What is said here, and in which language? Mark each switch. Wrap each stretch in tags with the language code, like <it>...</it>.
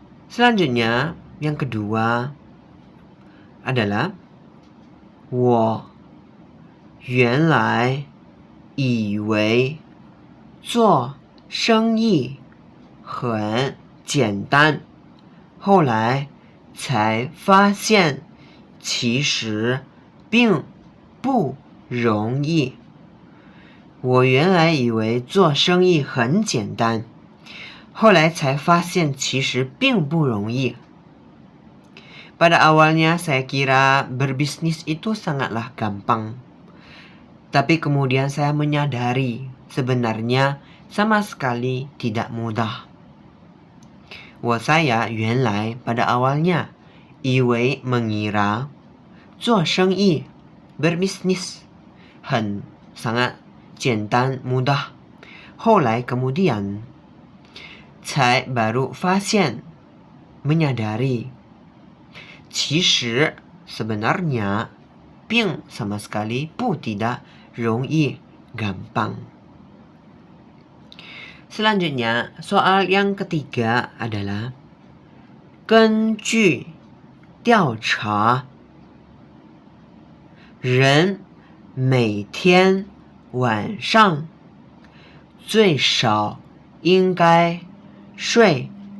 <id>Selanjutnya yang kedua adalah</id> <zh>我原来以为做生意很简单，后来才发现其实并不容易。我原来以为做生意很简单，后来才发现其实并不容易。</zh> <id>Pada awalnya saya kira berbisnis itu sangatlah gampang. Tapi kemudian saya menyadari sebenarnya sama sekali tidak mudah. saya 原来 pada awalnya 以为 mengira 做生意 berbisnis 很 sangat 简单 mudah. 后来 kemudian 才 baru 发现 menyadari 其实 sebenarnya 并 sama sekali 不 tidak 容易 gampang. Selanjutnya, soal yang ketiga adalah</id> <zh>根据调查，人每天晚上最少应该睡</zh>